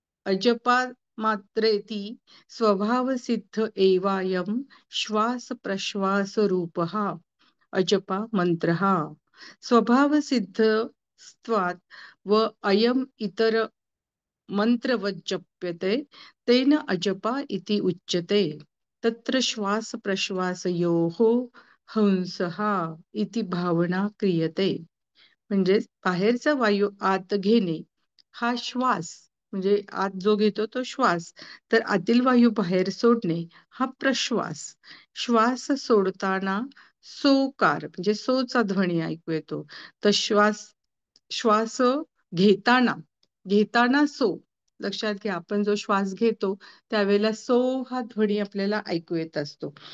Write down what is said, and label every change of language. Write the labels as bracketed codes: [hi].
[sa] अजपा मात्रेती स्वभाव सिद्ध एवायम श्वास प्रश्वास रूपहा अजपा मंत्रहा स्वभाव सिद्धत्वात् व अयम इतर मंत्रवत् जप्यते तेन अजपा इति उच्यते. तत्र श्वास प्रश्वासयोः हंसहा इति भावना क्रियते. [mr] म्हणजे बाहेरचा वायू आत घेणे हा श्वास, म्हणजे आत जो घेतो तो श्वास, तर आतील वायू बाहेर सोडणे हा प्रश्वास. श्वास सोडताना सोकार म्हणजे सोचा ध्वनी ऐकू येतो. तर श्वास घेताना घेताना सो, लक्षात घ्या, आपण जो श्वास घेतो त्यावेळेला सो हा ध्वनी आपल्याला ऐकू येत असतो.